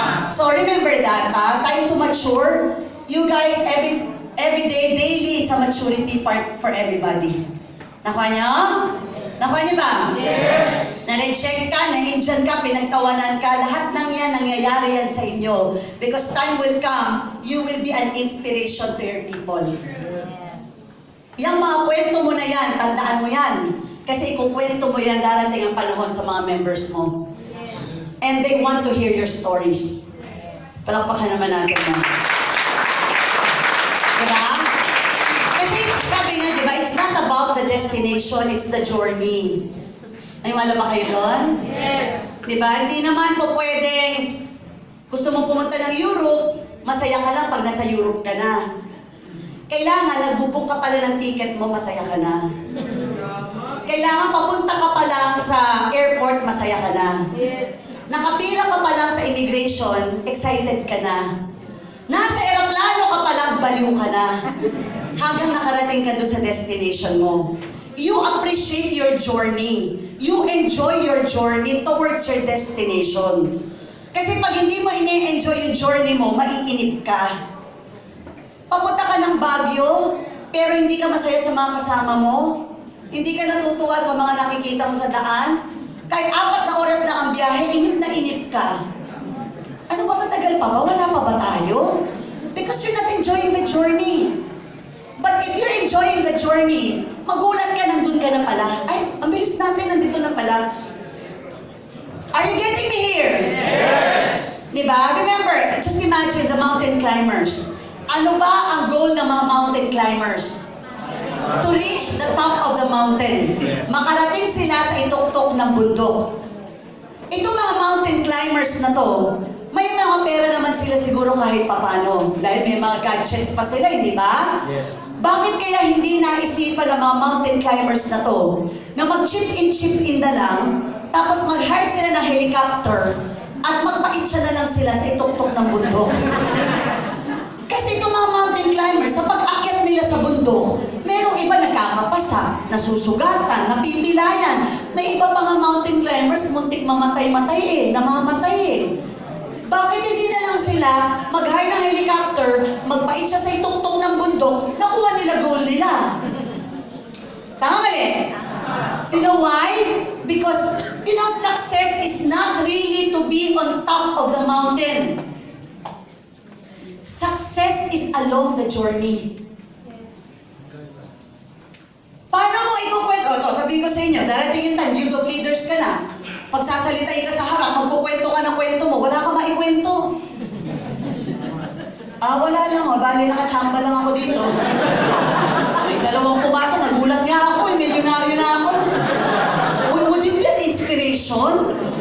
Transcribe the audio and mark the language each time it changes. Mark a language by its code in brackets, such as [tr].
[en] So remember that, time to mature. You guys, every day, daily, it's a maturity part for everybody. [tl] Nakuha niyo? Nakuha niyo ba? Yes! Na-reject ka, na-Indian ka, pinagtawanan ka, lahat ng yan, nangyayari yan sa inyo. [en] Because time will come, you will be an inspiration to your people. [tl] Yang mga kwento mo na yan, tandaan mo yan. Kasi kung kwento mo yan, darating ang panahon sa mga members mo. [en] And they want to hear your stories. [tl] Palakpakan naman natin mo. Diba? Kasi sabi nga, diba, [en] it's not about the destination, it's the journey. [tl] Naniwala ba kayo doon? Yes. Diba? Hindi naman po pwedeng gusto mong pumunta ng Europe, masaya ka lang pag nasa Europe ka na. Kailangan, nagbubook ka pala ng ticket mo, masaya ka na. Kailangan papunta ka pa lang sa airport, masaya ka na. Yes. Nakapila ka pa lang sa immigration, excited ka na. Nasa eroplano ka pa lang, baliw ka na. Hanggang nakarating ka doon sa destination mo. [en] You appreciate your journey. You enjoy your journey towards your destination. [tl] Kasi pag hindi mo ini-enjoy yung journey mo, maiinip ka. Papunta ka ng Baguio, pero hindi ka masaya sa mga kasama mo. Hindi ka natutuwa sa mga nakikita mo sa daan. Kahit 4 na oras na ang biyahe, inip na inip ka. Ano pa, matagal pa ba? Wala pa ba tayo? [en] Because you're not enjoying the journey. But if you're enjoying the journey, [tl] magulat ka, nandun ka na pala. Ay, ang bilis natin, nandito na pala. [en] Are you getting me here? [tl] Yes! Diba? [en] Remember, just imagine the mountain climbers. [tl] Ano ba ang goal ng mga mountain climbers? [en] To reach the top of the mountain. [tl] Makarating sila sa ituktok ng bundok. Itong mga mountain climbers na to, may mga pera naman sila siguro kahit papano. Dahil may mga gadgets pa sila, hindi ba? Yes. Bakit kaya hindi naisipan ng mga mountain climbers na to na mag-chip in na lang, tapos mag-hire sila ng helicopter at magpaitsa na lang sila sa ituktok ng bundok? Kasi itong mga mountain climbers, sa pag-akyat nila sa bundok, merong iba nagkakapasa, nasusugatan, napipilayan. May iba pa nga mountain climbers, muntik mamatay-matay namamatay Bakit hindi na lang sila mag-hire ng helicopter, magpait siya sa ituktok ng bundok, nakuha nila goal nila? Tama mali? [en] You know why? Because, success is not really to be on top of the mountain. Success is along the journey. [tl] Paano mo ikukwento? Ito, sabihin ko sa inyo, darating yung time, [en] youth of leaders [tl] ka na. Pagsasalitain ka sa harap, magkukwento ka ng kwento mo, wala ka maikwento. Wala lang, bali nakachamba lang ako dito. May 2 pumasok, nagulat nga ako, milyonaryo na ako. [en] Would it be an inspiration?